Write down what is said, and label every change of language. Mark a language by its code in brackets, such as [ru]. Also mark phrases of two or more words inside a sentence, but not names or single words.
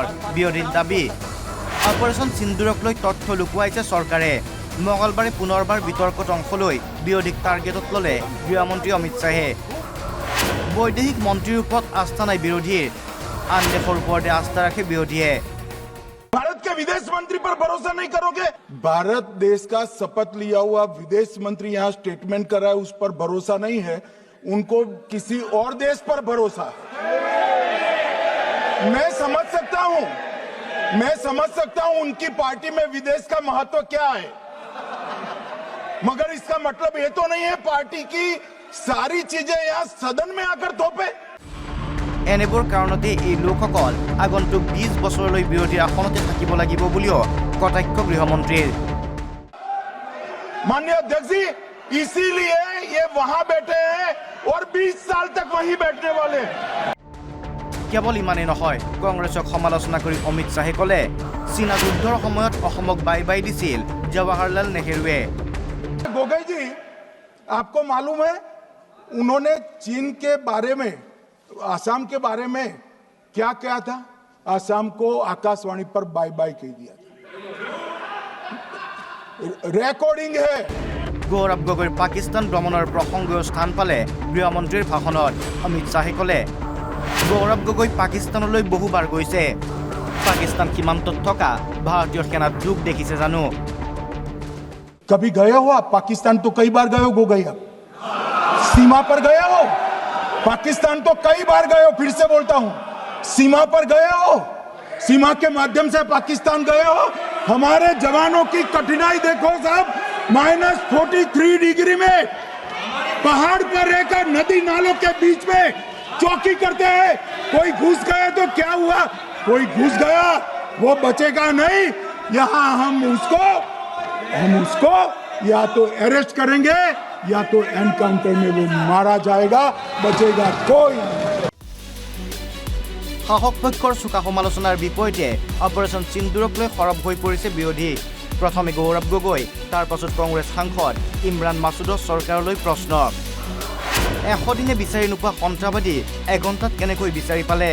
[as] বিৰোধীৰ দাবী, অপাৰেশ্যন সিন্দুৰক লৈ তথ্য লুকুৱাইছে চৰকাৰে। মঙলবাৰে পুনৰবাৰ বিতৰ্কত অংশ লৈ বিৰোধীক টাৰ্গেটত ল'লে গৃহমন্ত্ৰী অমিত শ্বাহে। বৈদেশিক মন্ত্ৰীৰ ওপৰত আস্থা নাই বিৰোধীৰ, আন দেশৰ ওপৰতে আস্থা ৰাখে বিৰোধীয়ে। [hi] भारत के विदेश मंत्री पर भरोसा नहीं करोगे? भारत देश का शपथ लिया हुआ विदेश मंत्री यहाँ स्टेटमेंट कर रहा है, उस पर भरोसा नहीं है। उनको किसी और देश पर भरोसा। मैं समझ सकता हूं उनकी पार्टी में विदेश का महत्व क्या है, मगर इसका मतलब ये तो नहीं है पार्टी की सारी चीजें यहाँ सदन में आकर थोपे। [as] এনেবোৰ কাৰণতে এই লোকসকল আগন্তুক 20 বছৰলৈ বিৰোধীৰ আসনতে থাকিব লাগিব বুলিও কটাক্ষ গৃহমন্ত্ৰীৰ। [hi] माननीय अध्यक्ष जी, इसीलिए ये वहां बैठे हैं और 20 साल तक वहीं बैठने वाले। [as] কেৱল ইমানেই নহয়, কংগ্ৰেছক সমালোচনা কৰি অমিত শ্বাহে ক'লে চীনা যুদ্ধৰ সময়ত অসমক [en] bye bye [as] দিছিল জৱাহৰলাল নেহৰুৱে। [hi] गोगोई जी, आपको मालूम है उन्होंने चीन के बारे में, आसाम के बारे में क्या कहा था? आसाम को आकाशवाणी पर [en] bye bye [hi] कह दिया था। रेकॉर्डिंग है। [as] গৌৰৱ গগৈৰ পাকিস্তান ভ্ৰমণৰ প্ৰসংগও স্থান পালে গৃহমন্ত্ৰীৰ ভাষণত। অমিত শ্বাহে ক'লে, গৌৰৱ গগৈ পাকিস্তানলৈ বহুবাৰ গৈছে। পাকিস্তান সীমান্তত থকা ভাৰতীয় সেনাত যোগ দেখিছে জানো? [hi] कभी गए हो आप पाकिस्तान? तो कई बार गए हो गोगोई। आप सीमा पर गए हो? पाकिस्तान तो कई बार गए हो। फिर से बोलता हूं, सीमा पर गए हो, सीमा के माध्यम से पाकिस्तान गए हो। हमारे जवानों की कठिनाई देखो साहब, -43 डिग्री में पहाड़ पर रहकर नदी नालों के बीच में चौकी करते हैं। कोई घुस गए तो क्या हुआ? कोई घुस गया वो बचेगा नहीं। यहां हम उसको या तो अरेस्ट करेंगे या तो एनकाउंटर में वो मारा जाएगा, बचेगा कोई। [as] শাসক পক্ষৰ চোকা সমালোচনাৰ বিপৰীতে অপাৰেশ্যন সিন্দুৰক লৈ সৰব হৈ পৰিছে বিৰোধী। প্ৰথমে গৌৰৱ গগৈ, তাৰ পাছত কংগ্ৰেছ সাংসদ ইমৰান মাছুদৰ চৰকাৰলৈ প্ৰশ্ন। 100 দিনে বিচাৰি নোপোৱা সন্ত্ৰাসবাদী এঘণ্টাত কেনেকৈ বিচাৰি পালে?